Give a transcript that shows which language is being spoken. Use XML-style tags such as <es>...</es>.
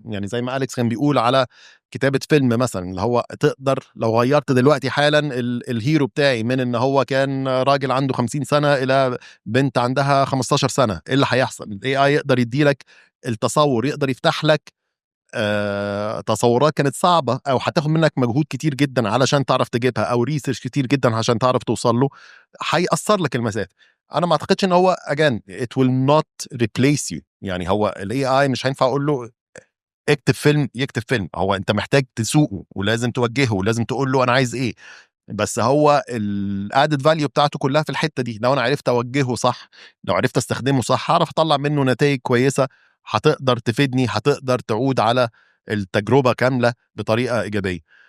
<ar>يعني زي ما أليكس كان بيقول على كتابه فيلم مثلا، اللي هو تقدر لو غيرت دلوقتي حالا الهيرو بتاعي من ان هو كان راجل عنده 50 سنه الى بنت عندها 15 سنه، ايه اللي هيحصل؟ الاي اي يقدر يديلك التصور، يقدر يفتح لك تصورات كانت صعبة أو هتاخد منك مجهود كتير جدا علشان تعرف تجيبها، أو ريسيرش كتير جدا عشان تعرف توصل له، هيأثر لك المسافة.</ar> <en>أنا ما أعتقدش إن هو again it will not replace you.</en> <ar>يعني هو ال AI مش هينفع أقول له اكتب فيلم يكتب فيلم، هو أنت محتاج تسوقه ولازم توجهه ولازم تقول له أنا عايز إيه. بس هو الادد فاليو بتاعته كلها في الحته دي. لو انا عرفت اوجهه صح، لو عرفت استخدمه صح، هعرف اطلع منه نتائج كويسه هتقدر تفيدني، هتقدر تعود على التجربه كامله بطريقه ايجابيه.</ar>